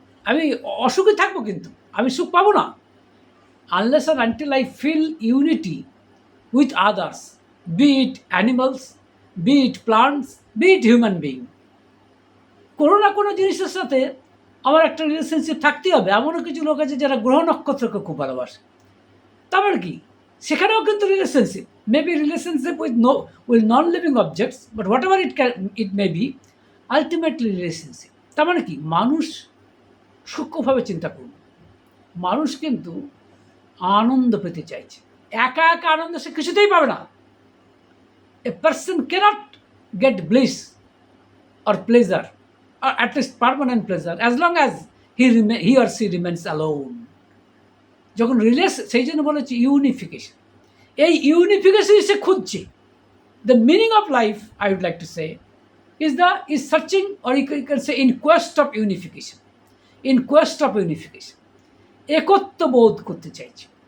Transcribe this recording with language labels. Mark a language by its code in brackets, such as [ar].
[bn] আমি অসুখে থাকবো, কিন্তু আমি সুখ পাবো না, [en] unless and until I feel unity with others, be it animals, be it plants, be it human being. [bn] কোনো না কোনো জিনিসের সাথে আমার একটা রিলেশনশিপ থাকতেই হবে। এমনও কিছু লোক আছে যারা গ্রহ নক্ষত্রকে খুব ভালোবাসে। তারপর কি, সেখানেও কিন্তু relationship, [en] Maybe relationship with non living objects, but whatever it may be, ultimately relationship. [bn] তার মানে কি, মানুষ সূক্ষ্মভাবে চিন্তা করুন, মানুষ কিন্তু আনন্দ পেতে চাইছে। একা একা আনন্দ সে কিছুতেই পাবে না। [en] A person cannot get bliss or pleasure, or at least permanent pleasure, as long as he or she remains alone. [bn] যখন সেই জন্য বলেছি ইউনিফিকেশন। এই ইউনিফিকেশন সে খুঁজছে। [en] The meaning of life, I would like to say, is searching, or you can say in quest of unification. In quest of unification, [bn] একত্ব বোধ করতে চাইছে।